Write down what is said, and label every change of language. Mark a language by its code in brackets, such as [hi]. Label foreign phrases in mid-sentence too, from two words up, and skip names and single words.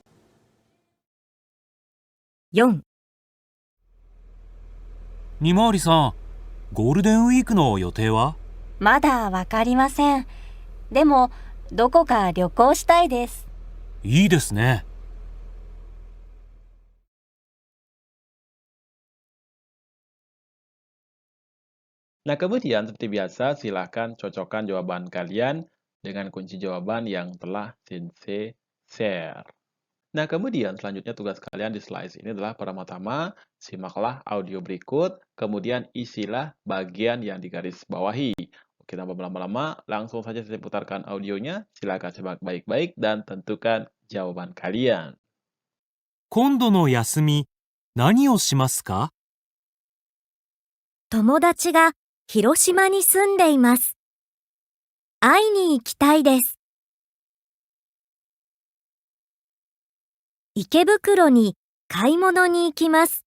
[ja] 4、みまわりさん、ゴールデンウィークの予定は？まだわかりません。でも、どこか旅行したいです。いいですね。 [id] Nah, kemudian seperti biasa, silakan cocokkan jawaban kalian dengan kunci jawaban yang telah Sensei share. Nah, kemudian selanjutnya tugas kalian di slide ini adalah pertama-tama, simaklah audio berikut, kemudian isilah bagian yang digarisbawahi. Oke, tanpa berlama-lama, langsung saja saya putarkan audionya. Silakan simak baik-baik dan tentukan jawaban kalian. [ja] 今度の休み、何をしますか？友達が広島に住んでいます。会いに行きたいです。池袋に買い物に行きます。